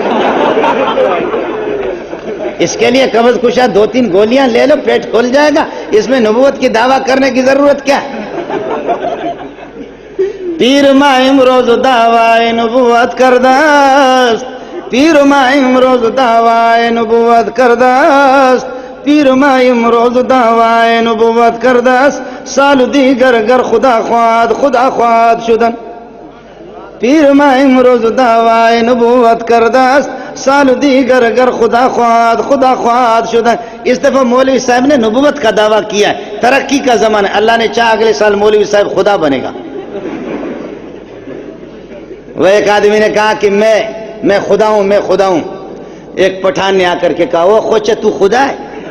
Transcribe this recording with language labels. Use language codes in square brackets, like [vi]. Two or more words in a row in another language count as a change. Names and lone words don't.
[ur] اس کے لیے قبض کشا 2-3 گولیاں لے لو, پیٹ کھل جائے گا. اس میں نبوت کی دعویٰ کرنے کی ضرورت کیا ہے؟ [fa] پیر ماہم روز دعوی نبوت کردست, پیر ماہم روز دعوی نبوت کردست, پیر ماہم روز دعوی نبوت کردست, سال دیگر گر خدا خواد شدن. پیر ماہم روز دعوی نبوت کردست, سال دیگر گر خدا خواد شدن. [ur] اس دفعہ مولوی صاحب نے نبوت کا دعویٰ کیا ہے. ترقی کا زمانہ, اللہ نے چاہا اگلے سال مولوی صاحب خدا بنے گا. وہ ایک آدمی نے کہا کہ میں خدا ہوں, میں خدا ہوں. ایک پٹھان نے آ کر کے کہا, وہ خوچے تو خدا ہے؟